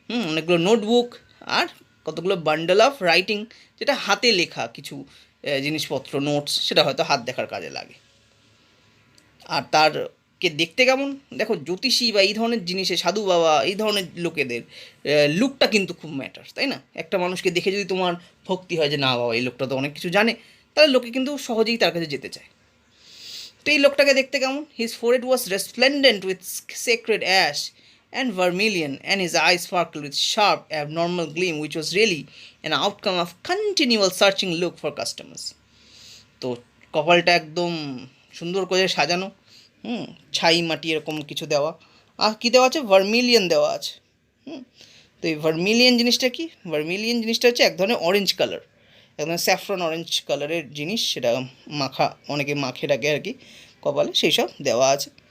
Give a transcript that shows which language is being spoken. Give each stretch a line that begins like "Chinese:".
Bangla: অনেকগুলো নোটবুক, আর কতগুলো bundle of writing, যেটা হাতে লেখা কিছু জিনিসপত্র, নোটস, সেটা হয়তো হাত দেখার কাজে লাগে। আর তারকে দেখতে কেমন, দেখো জ্যোতিষী বা এই ধরনের জিনিসে, সাধু বাবা এই ধরনের লোকেদের লুকটা কিন্তু খুব ম্যাটার, তাই না? একটা মানুষকে দেখে যদি তোমার ভক্তি হয় যে না বাবা এই লোকটা তো অনেক কিছু জানে, তাহলে লোকে কিন্তু সহজেই তার কাছে যেতে চায়। তো এই লোকটাকে দেখতে কেমন,
English: His forehead was resplendent with sacred ash and vermilion, and his eyes sparkled with sharp, abnormal gleam, which was really an outcome of continual searching look for customers.
Bangla: তো কপালটা একদম সুন্দর করে সাজানো, ছাই মাটি এরকম কিছু দেওয়া, আর কী দেওয়া আছে, ভার্মিলিয়ন দেওয়া আছে। তো এই ভার্মিলিয়ন জিনিসটা কি, ভার্মিলিয়ন জিনিসটা হচ্ছে এক ধরনের অরেঞ্জ কালার, এক ধরনের স্যাফরন অরেঞ্জ কালারের জিনিস, সেটা মাখা, অনেকে মাখে রাখে আর কি কপালে, সেই সব দেওয়া আছে।